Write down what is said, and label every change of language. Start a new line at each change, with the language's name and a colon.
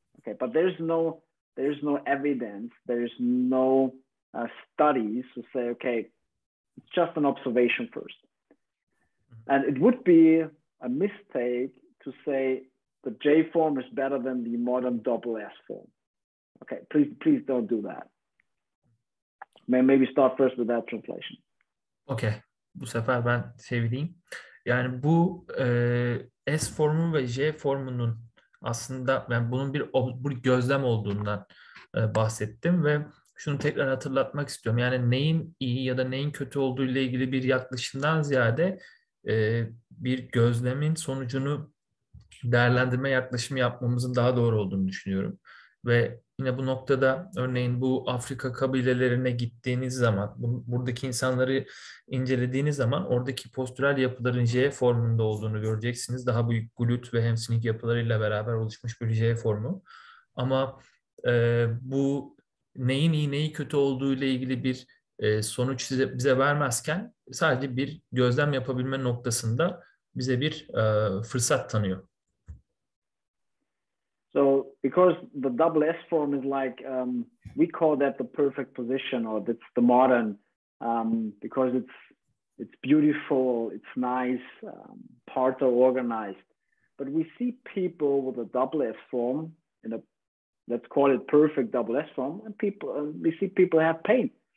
English: Okay, but there's no evidence, there's no studies to say, okay, it's just an observation first. And it would be a mistake to say the J form is better than the modern double S form. Okay, please don't do that. Maybe start first with that translation.
Turkish: Okay, bu sefer ben çevireyim. Yani bu S formu ve J formunun aslında ben bunun bir gözlem olduğundan bahsettim ve şunu tekrar hatırlatmak istiyorum. Yani neyin iyi ya da neyin kötü olduğu ile ilgili bir yaklaşımdan ziyade bir gözlemin sonucunu değerlendirme yaklaşımı yapmamızın daha doğru olduğunu düşünüyorum. Ve yine bu noktada örneğin bu Afrika kabilelerine gittiğiniz zaman, buradaki insanları incelediğiniz zaman oradaki postürel yapıların J formunda olduğunu göreceksiniz. Daha büyük glut ve hamstring yapılarıyla beraber oluşmuş bir J formu. Ama bu neyin iyi neyi kötü olduğu ile ilgili bir sonuç bize vermezken sadece bir gözlem yapabilme noktasında bize bir fırsat tanıyor.
English: So because the double S form is like, we call that the perfect position, or that's the modern, because it's beautiful, it's nice, parts are organized. But we see people with a double S form, let's call it perfect double S form, and we see people have pain.